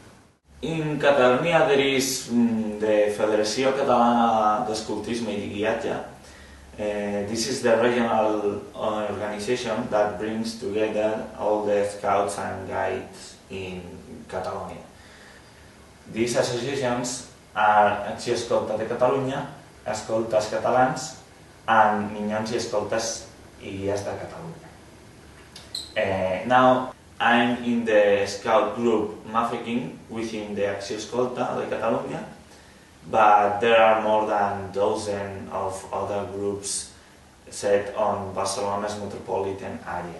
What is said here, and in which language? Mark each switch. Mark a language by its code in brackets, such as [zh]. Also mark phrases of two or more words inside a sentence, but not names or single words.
[en] In Catalonia there is the Federació Catalana d'Escoltisme i Guiatge. This is the regional organization that brings together all the Scouts and Guides in Catalonia. These associations are Acció Escolta de Catalunya, Escoltes Catalans, and Minyons i Escoltes i Guies de Catalunya. Now I'm in the Scout group Mafeking within the Acció Escolta de Catalunya, but there are more than a dozen of other groups set on Barcelona's metropolitan area.